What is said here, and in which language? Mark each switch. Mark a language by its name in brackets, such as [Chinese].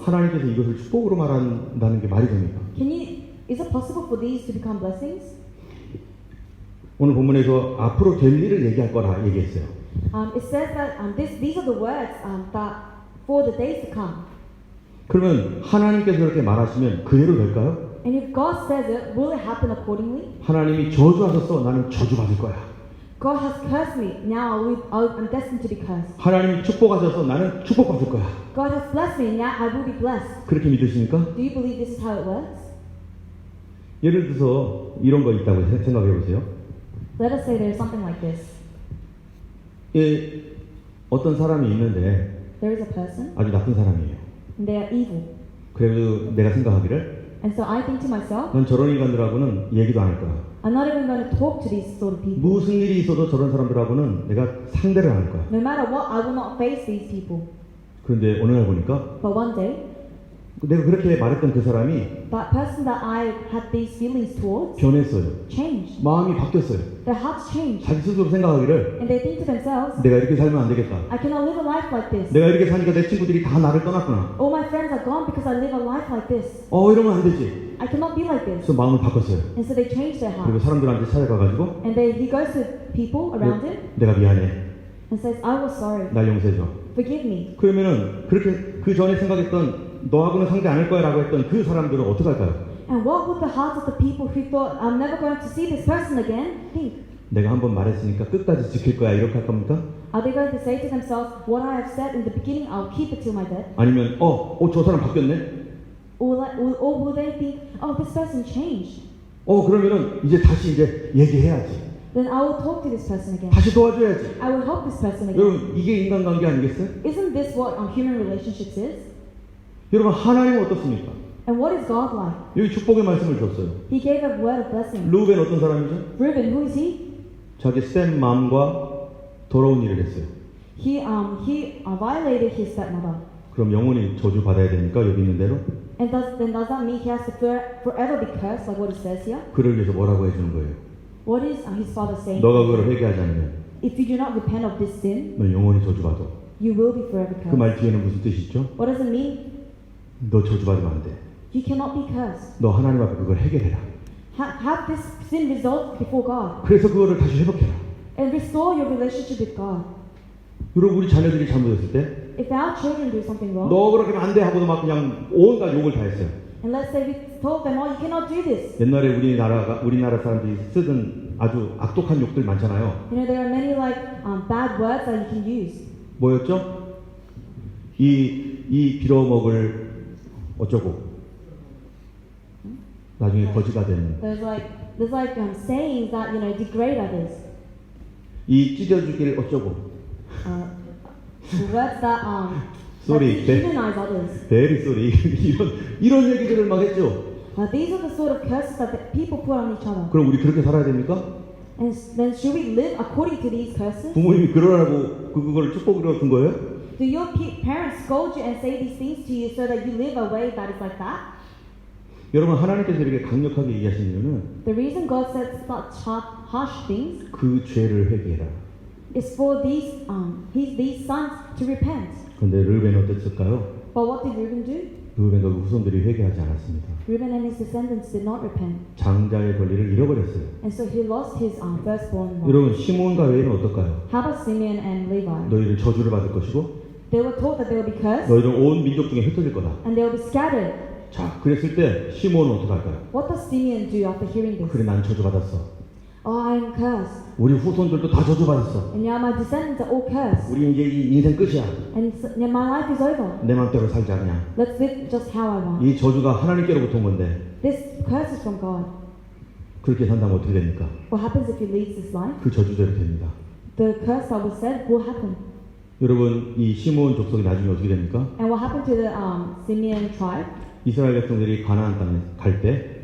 [Korean] 하나님께서 이것을 축복으로 말한다는 게 말이 됩니까? [English] Is it possible for these to become blessings? [Korean] 오늘 본문에서 앞으로 될 일을 얘기할 거라 얘기했어요. [English] It says that these are the words that for the days to come. [Korean] 그러면 하나님께서 그렇게 말하시면 그대로 될까요? [English] And if God says it, will it happen accordingly? [Korean] 하나님이 저주하셨어. 나는 저주받을 거야. [English] God has cursed me. Now I'm destined to be cursed. [Korean] 하나님이 축복하셔서 나는 축복받을 거야. [English] God has blessed me. Now I will be blessed. [Korean] 그렇게 믿으십니까? [English] Do you believe this is how it works? [Korean] 예를 들어서 이런 거 있다고 생각해 보세요. [English] Let us say there's something like this. [Korean] 예, 어떤 사람이 있는데 [English] There is a person, [Korean] 아주 나쁜 사람이에요. [English] and they are evil. [Korean] 그래도 내가 생각하기를 [English] And so I think to myself, [Korean] 난 저런 인간들하고는 얘기도 안 할 거야. [English] I'm not even going to talk to these sort of people. [Korean] 무슨 일이 있어도 저런 사람들하고는 내가 상대를 안 할 거야. [English] No matter what, I will not face these people. [Korean] 그런데 어느 날 보니까 [English] But one day, [Korean] 내가 그렇게 말했던 그 사람이 [English] that person that I had these feelings towards [Korean] 변했어요. [English] changed. [Korean] 마음이 바뀌었어요. [English] Their hearts changed. [Korean] 자기 스스로 생각하기를 [English] And they think to themselves, [Korean] 내가 이렇게 살면 안 되겠다. [English] I cannot live a life like this. [Korean] 내가 이렇게 사니까 내 친구들이 다 나를 떠났구나. [English] All my friends are gone because I live a life like this. [Korean] 이러면 안 되지. [English] I cannot be like this. [Korean] 그래서 마음을 바꿨어요. [English] And so they changed their [Korean] 그리고 [English] heart. [Korean] 사람들한테 찾아가가지고 [English] And he goes to people around him [Korean] 내가 미안해. [English] and says, I was sorry. [Korean] 날 용서해줘. [English] Forgive me. [Korean] 그러면은 그렇게 그 전에 생각했던 너하고는 상대 안 할 거야라고 했던 그 사람들은 어떻게 할까요? [English] And what would the hearts of the people who thought, I'm never going to see this person again, think? [Korean] 내가 한번 말했으니까 끝까지 지킬 거야 이렇게 할 겁니까? [English] Are they going to say to themselves, what I have said in the beginning, I'll keep it till my death? [Korean] 아니면 저 사람 바뀌었네? [English] Or will they think, oh, this person changed? [Korean] 그러면은 다시 얘기해야지. [English] Then I will talk to this person again. [Korean] 다시 도와줘야지. [English] I will help this person again. [Korean] 여러분 이게 인간관계 아니겠어요? [English] Isn't this what human relationships is? [Korean] 여러분 하나님은 어떻습니까? [English] And what is God like? [Korean] 여기 축복의 말씀을 줬어요. [English] He gave a word of blessing. [Korean] 루벤 어떤 사람이죠? [English] Reuben, who is he? [Korean] 자기 스텝맘과 더러운 일을 했어요. [English] He violated his stepmother. [Korean] 그럼 영원히 저주 받아야 됩니까? 여기 있는 대로? [English] And does that mean he has to forever be cursed, like what it says here? [Korean] 그를 위해서 뭐라고 해주는 거예요? [English] What is his father saying? [Korean] 너가 그걸 회개하지 않으면 [English] If you do not repent of this sin, [Korean] 너 영원히 저주받아. [English] you will be forever [Korean] 그 말 뒤에는 무슨 뜻이 있죠? [English] What does it mean? [Korean] 너 저주받으면 안 돼. [English] You cannot be cursed. [Korean] 너 하나님 앞에 그걸 해결해라. [English] Have this sin resolved before God [Korean] 그래서 그거를 다시 회복해라. [English] and restore your relationship with God. [Korean] 여러분 우리 자녀들이 잘못했을 때 [English] If our children do something wrong, [Korean] 너 그렇게 하면 안 돼 하고도 막 그냥 온갖 욕을 다 했어요. [English] and let's say we told them, oh, you cannot do this. [Korean] 옛날에 우리나라 사람들이 쓰던 아주 악독한 욕들 많잖아요. [English] You know, there are many bad words that you can use. [Korean] 뭐였죠? 이 빌어먹을 어쩌고 나중에 거지가 되는 [English] There's sayings that degrade others. 이 찢어주길 어쩌고 The words that Sorry, dehumanize others. [Korean] 대리 소리 이런 얘기들을 막 했죠. [English] These are the sort of curses that the people put on each other. [Korean] 그럼 우리 그렇게 살아야 됩니까? [English] And then should we live according to these curses? [Korean] 부모님이 그러라고 그걸 축복으로 준 거예요? [English] Do your parents scold you and say these things to you so that you live a way that is like that? [Korean] 여러분 하나님께서 이렇게 강력하게 얘기하신 이유는 [English] The reason God said such harsh things [Korean] 그 죄를 회개해라. [English] is for these sons to repent. [Korean] 그런데 르벤은 어땠을까요? [English] But what did Reuben do? [Korean] 르벤과 그 후손들이 회개하지 않았습니다. [English] Reuben and his descendants did not repent, [Korean] 장자의 권리를 잃어버렸어요. [English] and so he lost his firstborn wife. [Korean] 여러분 시몬과 레위는 어떨까요? [English] How about Simeon and Levi? [Korean] 너희를 저주를 받을 것이고 [English] They were told that they will be cursed [Korean] 너희는 온 민족 중에 흩어질 거다. [English] and they will be scattered. [Korean] 자, 그랬을 때 시몬은 어떻게 할까요? [English] What does Simeon do after hearing this? [Korean] 그래 난 저주받았어. [English] Oh, I am cursed, [Korean] 우리 후손들도 다 저주받았어. [English] and now my descendants are all cursed, [Korean] 우리 이제 이 인생 끝이야. [English] and now my life is over. [Korean] 내 맘대로 살자 그냥. [English] Let's live just how I want. [Korean] 이 저주가 하나님께로부터 온 건데 [English] This curse is from God. [Korean] 그렇게 산다면 어떻게 됩니까? [English] What happens if he leads this life? [Korean] 그 저주대로 됩니다. [English] The curse that was said will happen. [Korean] 여러분 이 시몬 족속이 나중에 어떻게 됩니까? [English] And what happened to the Simeon tribe? [Korean] 이스라엘 백성들이 가나안 땅에 갈 때